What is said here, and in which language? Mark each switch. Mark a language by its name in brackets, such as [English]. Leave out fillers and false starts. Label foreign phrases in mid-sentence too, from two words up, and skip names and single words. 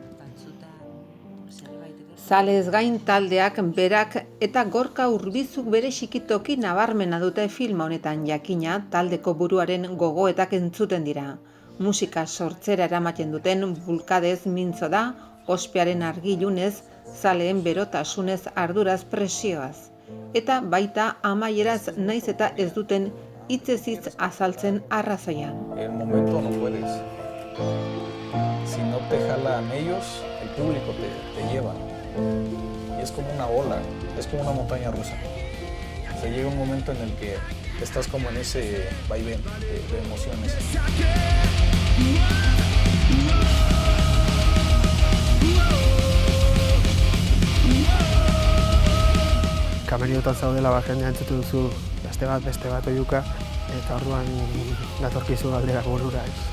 [Basque] Zalez gain taldeak berak eta Gorka Urbizuk bere xikitoki nabarmena dute filma honetan, jakina taldeko buruaren gogoetak entzuten dira. Musika sortzera eramaten duten bulkadez mintzo da, ospearen argilunez, zaleen berotasunez arduraz presioaz. Eta baita amaieraz naiz eta ez duten hitzez hitz azaltzen arrazoian. [Spanish] En el momento no puedes. Si no te jalan ellos, el público te lleva. Y es como una ola, es como una montaña rusa. O sea, llega un momento en el que estás como en ese vaivén de emociones. [Basque] Kameriotan zaudela jendea entzutu duzu beste bat oiuka, eta orduan datorkizu galderak burura.